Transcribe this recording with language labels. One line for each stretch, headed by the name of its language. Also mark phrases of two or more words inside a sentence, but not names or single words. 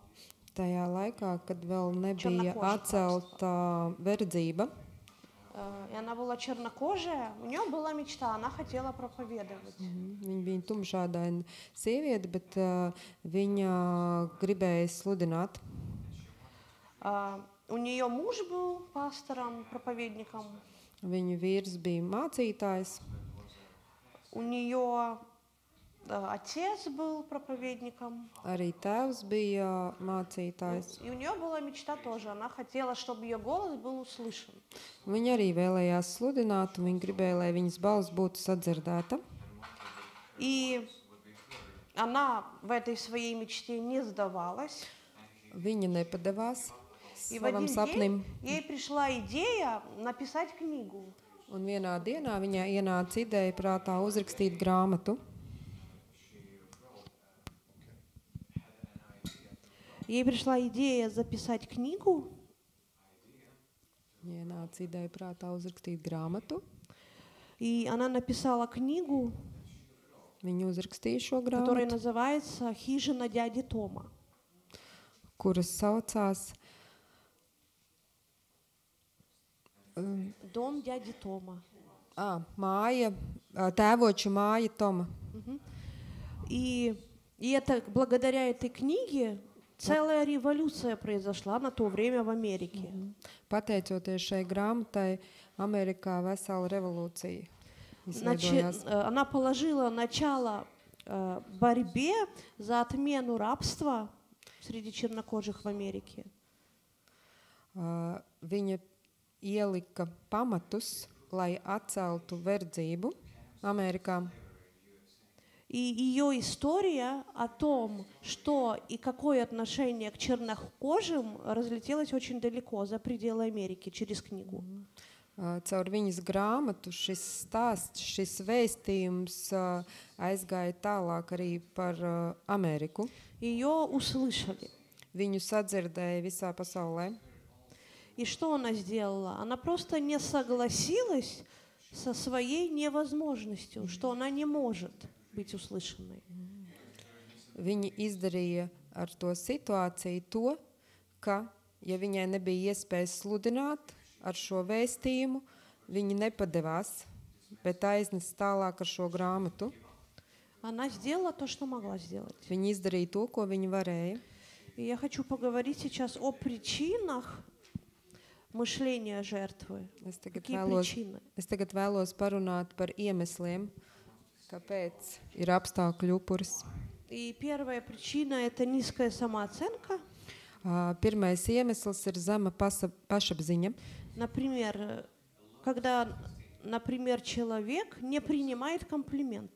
Latvian: Tajā laikā, kad vēl nebija atcelta verdzība.
Russian: И она была чернокожая, у нее была мечта, она хотела проповедовать.
Latvian: Viņa bija tumšādaina sieviete, bet viņa gribēja sludināt.
Russian: У нее муж был пастором, проповедником.
Latvian: Viņu vīrs bija mācītājs.
Russian: У нее отец был проповедником.
Latvian: Arī tēvs bija mācītājs.
Russian: И у нее была мечта тоже, она хотела, чтобы ее голос был услышан.
Latvian: Viņa arī vēlējās sludināt, un viņa gribēja, lai viņas balss būtu sadzirdēta.
Russian: И она в этой своей мечте не сдавалась.
Latvian: Viņa nepadevās
Russian: И в
Latvian: savam
Russian: один
Latvian: sapnim.
Russian: день ей пришла идея написать книгу.
Latvian: Un vienā dienā viņai ienāca ideja prātā uzrakstīt grāmatu.
Russian: Ей пришла идея записать книгу.
Latvian: Viņai ienāca ideja prātā uzrakstīt grāmatu.
Russian: И она написала книгу,
Latvian: Viņa uzrakstīja šo
Russian: которая
Latvian: grāmatu,
Russian: называется «Хижина дяди Тома».
Latvian: kuras saucās
Russian: Дом дяди Тома.
Latvian: māja, tēvoča māja Toma.
Russian: И это благодаря этой книге целая революция произошла на то время в Америке.
Latvian: Pateicoties šai grāmatai, Amerikā vesela revolūcija izveidojās.
Russian: Она положила начало борьбе за отмену рабства среди чернокожих в Америке.
Latvian: Viņa ielika pamatus, lai atceltu verdzību Amerikā.
Russian: И ее история о том, что и какое отношение к чернокожим, разлетелась очень далеко, за пределы Америки, через книгу.
Latvian: Caur viņas grāmatu šis stāsts, šis vēstījums aizgāja tālāk arī par Ameriku.
Russian: Ее услышали.
Latvian: Viņu sadzirdēja visā pasaulē.
Russian: И что она сделала? Она просто не согласилась со своей невозможностью, что она не может быть услышанной.
Latvian: Viņa izdarīja ar to situāciju to, ka, ja viņai nebija iespējas sludināt ar šo vēstījumu, viņa nepadevās, bet aiznes tālāk ar šo grāmatu.
Russian: Она сделала то, что могла сделать.
Latvian: Viņa izdarīja to, ko viņa varēja.
Russian: И я хочу поговорить сейчас о причинах мышления жертвы. Какие причины?
Latvian: Es tagad vēlos parunāt par iemesliem, kāpēc ir apstākļu upuris.
Russian: И первая причина – это низкая самооценка.
Latvian: Pirmais iemesls ir zema pašapziņa.
Russian: Например, когда, человек не принимает комплименты.